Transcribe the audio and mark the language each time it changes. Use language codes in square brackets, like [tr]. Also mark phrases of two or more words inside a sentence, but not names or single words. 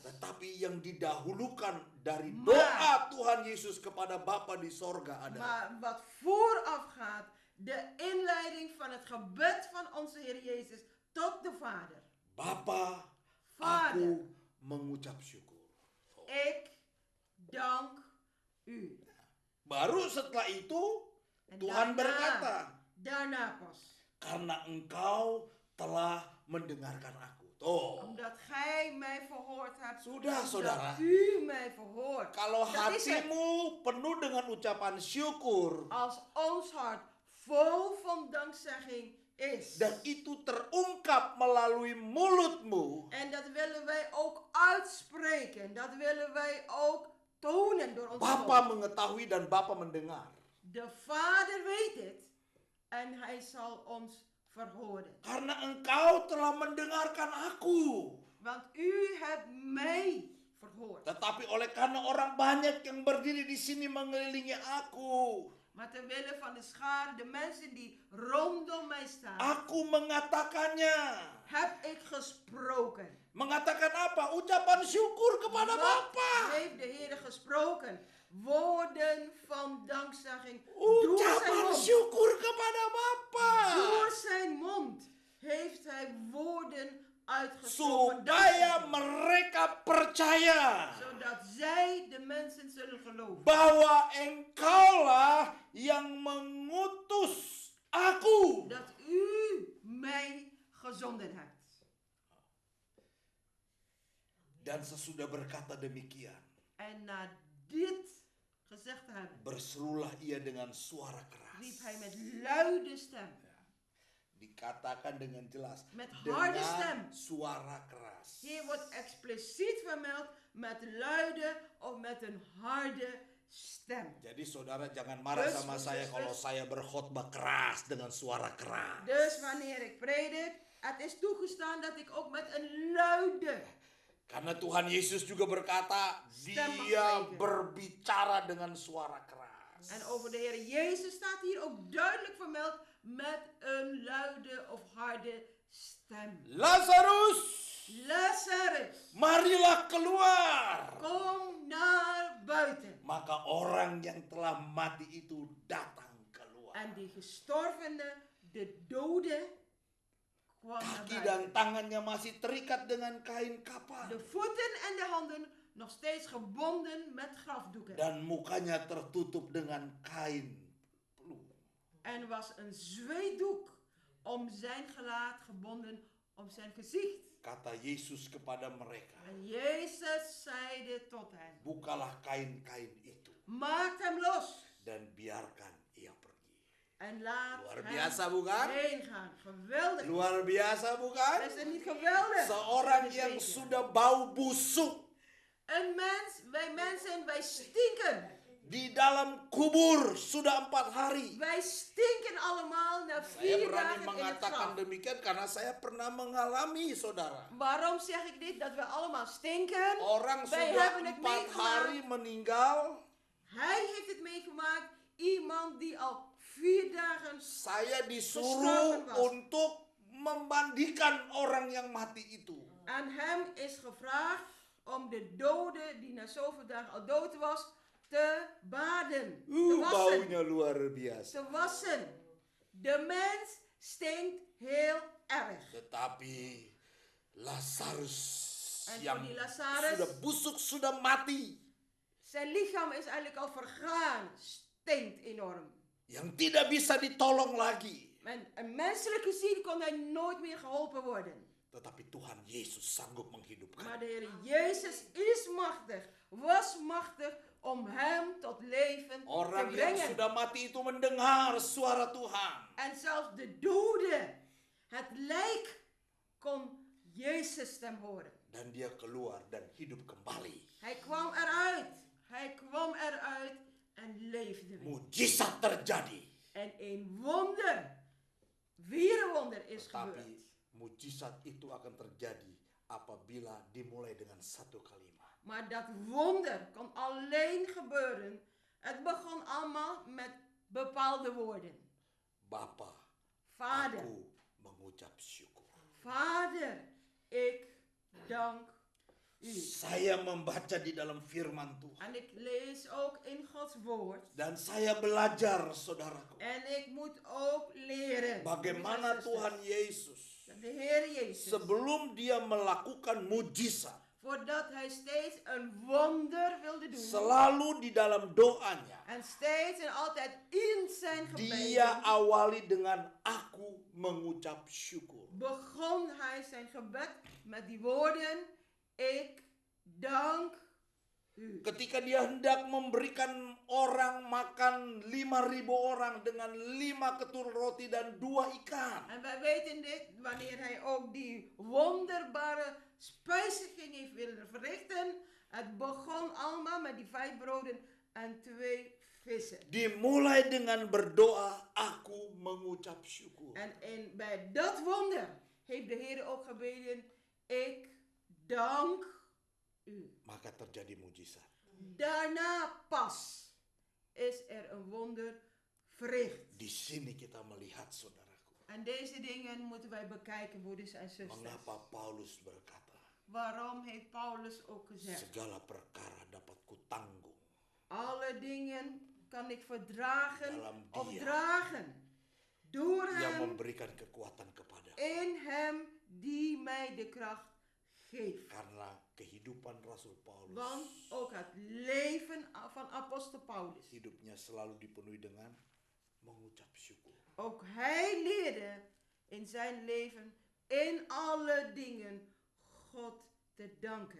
[id] Tetapi yang didahulukan dari [nl] Maar- [id] doa Tuhan Yesus kepada Bapa di sorga adalah [nl] Maar wat vooraf gaat, de inleiding van het gebed van onze Heer Jezus tot de Vader. [id] Bapa, [nl] Vader. [id] aku mengucap syukur. [nl] Ik dank u. [id] Baru setelah itu [nl] En [id] Tuhan berkata, [nl] daarna pas. [id] karena engkau telah mendengarkan aku. Tuh, [nl] Omdat gij mij verhoord hebt. [id] Sudah, [nl] omdat [id] saudara. [nl] u mij verhoort. [id] kalau [nl] Dat is het. [id] hatimu penuh dengan ucapan syukur [nl] Als ons hart vol van dankzegging is. [id] dan itu terungkap melalui mulutmu, [nl] En dat willen wij ook uitspreken. Dat willen wij ook tonen door ons [id] Bapa [nl] mond. [id] mengetahui dan Bapa mendengar. [nl] De Vader weet het. En hij zal ons verhoren. [id] Karena engkau telah mendengarkan aku. [nl] Want u hebt mij verhoord. [id] Tetapi oleh karena orang banyak yang berdiri di sini mengelilingi aku, [nl] Maar ter wille van de schare, de mensen die rondom mij staan, [id] aku mengatakannya. [nl] heb ik gesproken. [id] Mengatakan apa? Ucapan syukur kepada [nl] Wat [id] Bapa. [nl] heeft de Heer gesproken? Woorden van dankzegging door zijn [id] Ucapan [nl] mond. [id] syukur kepada Bapa. [nl] Door zijn mond heeft hij woorden uitgesproken. [id] Supaya mereka percaya [nl] Zodat zij, de mensen, zullen geloven. [id] bahwa engkaulah yang mengutus aku. [nl] Dat u mij gezonden hebt. [id] Dan sesudah berkata demikian, [nl] En na dit gezegd te hebben, [id] berserulah ia dengan suara [nl] riep [id] keras. [nl] hij met luide stem. [id] Dikatakan dengan jelas. [nl] Met harde [id] Dengan [nl] stem. [id] suara keras. [nl] Hier wordt expliciet vermeld met luide of met een harde stem. [id] Jadi saudara jangan marah [nl] Dus, [id] sama [nl] dus, [id] saya [nl] dus, [id] kalau [nl] dus. [id] saya berkhotbah keras dengan suara keras. [nl] Dus wanneer ik predik, het is toegestaan dat ik ook met een luide. [id] Karena Tuhan Yesus juga berkata, [nl] Stem [id] dia [nl] mag [id] berbicara dengan suara keras. [nl] En over de Heer Jezus staat hier ook duidelijk vermeld met een luide of harde stem. [id] Lazarus, [nl] Lazarus, [id] marilah keluar. [nl] kom naar buiten. [id] Maka orang yang telah mati itu datang keluar. [nl] En die gestorvene, de dode, kwam naar [id] Kaki dan [nl] buiten. [id] tangannya masih terikat dengan kain kapan. [nl] De voeten en de handen nog steeds gebonden met grafdoeken. [id] Dan mukanya tertutup dengan kain peluh. [nl] En was een zweetdoek om zijn gelaat gebonden om zijn gezicht. [id] Kata Yesus kepada mereka, [nl] En Jezus zeide tot hen, [id] bukalah kain-kain itu [nl] maak hem los [id] dan biarkan ia pergi. [nl] en laat [id] Luar [nl] hem [id] biasa bukan? [nl] heen gaan. Geweldig. [id] Luar biasa bukan? [nl] Is het niet geweldig? [id] Seorang [nl] Dat is [id] yang [nl] beter. [id] sudah bau busuk [nl] Een mens, wij mensen, wij stinken. [id] di dalam kubur sudah 4 hari. [nl] Wij stinken allemaal na [id] Saya [nl] 4 [id] berani [nl] dagen in het [id] mengatakan [nl] graf. [id] demikian karena saya pernah mengalami, saudara. [nl] Waarom zeg ik dit? Dat we allemaal stinken. [id] Orang [nl] Wij [id] sudah [nl] hebben het [id] 4 [nl] meegemaakt. [id] hari meninggal. [nl] Hij heeft het meegemaakt. Iemand die al 4 dagen. [id] Saya disuruh [nl] Gestorven was. [id] untuk memandikan orang yang mati itu. [nl] Aan hem is gevraagd om de dode die na zoveel dagen al dood was te baden. Te wassen. [id] Baunya luar biasa. [nl] Te wassen. De mens stinkt heel erg. [id] Tetapi Lazarus [nl] En [id] yang [nl] voor die Lazarus- [id] sudah busuk, sudah mati, [nl] Zijn lichaam is eigenlijk al vergaan. Stinkt enorm. [id] yang tidak bisa ditolong lagi. [nl] En menselijk gezien kon hij nooit meer geholpen worden. [id] Tetapi Tuhan Yesus sanggup menghidupkan. [nl] Maar de Heer Jezus is machtig, was machtig om hem tot leven te [id] Orang yang [nl] brengen. [id] sudah mati itu mendengar suara Tuhan. [nl] En zelfs de dode, het lijk, kon Jezus stem horen. [id] Dan dia keluar dan hidup kembali. [nl] Hij kwam eruit. Hij kwam eruit en leefde weer. [id] Mujizat terjadi. [nl] En een wonder, weer een wonder is [id] Tetapi [nl] gebeurd. [id] mujizat itu akan terjadi apabila dimulai dengan satu kalimat. [nl] Maar dat wonder kon alleen gebeuren. Het begon allemaal met bepaalde woorden. [id] Bapa, [nl] Vader, [id] aku mengucap syukur. [nl] Vader, ik dank u. [id] Saya membaca di dalam firman Tuhan. [nl] En ik lees ook in Gods woord. [id] Dan saya belajar, saudaraku, [nl] En ik moet ook leren. [id] bagaimana [nl] broeders en [id] Tuhan [nl] zusters, [id] Yesus [nl] dat de Heer Jezus, [id] sebelum dia melakukan mujizat, [nl] voordat hij steeds een wonder wilde doen. [id] selalu di dalam doanya, [nl] En steeds en altijd in zijn gebeden. [id] dia awali dengan aku mengucap syukur. [nl] Begon hij zijn gebed met die woorden. Ik dank u. [id] Ketika dia hendak memberikan orang makan 5.000 orang dengan 5 ketul roti dan 2 ikan. [nl] En wij weten dit wanneer hij ook die wonderbare spijziging heeft willen verrichten. Het begon allemaal met die 5 broden en 2 vissen. [id] Dimulai dengan berdoa, aku mengucap syukur. [nl] En bij dat wonder heeft de Heer ook gebeden. Ik dank u. [id] Maka terjadi mujizat. [nl] Daarna pas is er een wonder verricht. [id] Di sini kita melihat, saudaraku, [nl] En deze dingen moeten wij bekijken, broeders en zusters. [id] mengapa Paulus berkata, [nl] Waarom heeft Paulus ook gezegd? [id] segala perkara dapat kutanggung [nl] Alle dingen kan ik verdragen [id] Dalam [nl] of [id] Dia. [nl] dragen. Door [id] yang [nl] hem, [id] memberikan kekuatan kepada. [nl] in hem die mij de kracht geeft. [id] Karena kehidupan Rasul Paulus, [nl] Want ook het leven van apostel Paulus. [id] hidupnya selalu dipenuhi dengan mengucap syukur. [nl] Ook hij leerde in zijn leven in alle dingen God te danken.